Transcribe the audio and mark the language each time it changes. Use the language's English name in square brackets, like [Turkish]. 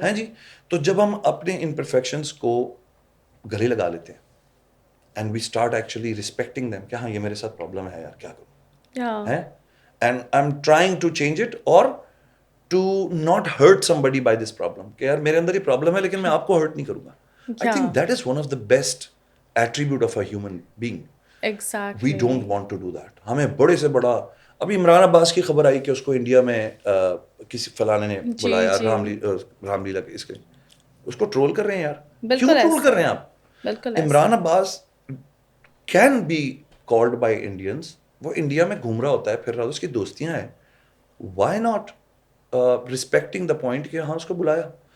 [Urdu] ہیں جی, تو جب ہم اپنے imperfections کو گلے لگا لیتے ہیں [English] and we start actually respecting them, [Urdu] کہ ہاں یہ میرے ساتھ پرابلم ہے یار, کیا کروں ہے, [English] and I'm trying to change it or to not hurt somebody by this problem, [Urdu] کہ یار میرے اندر یہ پرابلم ہے لیکن میں آپ کو ہرٹ نہیں کروں گا. [English] I think that is one of the best attribute of a human being. Exactly. We don't want to do that. [Urdu] ہمیں بڑے سے بڑا, ابھی عمران عباس کی خبر آئی کہ اس کو انڈیا میں کسی فلانے نے بلایا رام لیلا کے اس کے, اس کو ٹرول کر رہے ہیں یار, کیوں بالکل ٹرول کر رہے ہیں آپ؟ بالکل عمران عباس [English] can be called by Indians, [Urdu] وہ انڈیا میں گھوم رہا ہوتا ہے, پھر رہا, اس کی دوستیاں ہیں, [English] why not respecting the point [Urdu] کہ ہاں اس کو بلایا.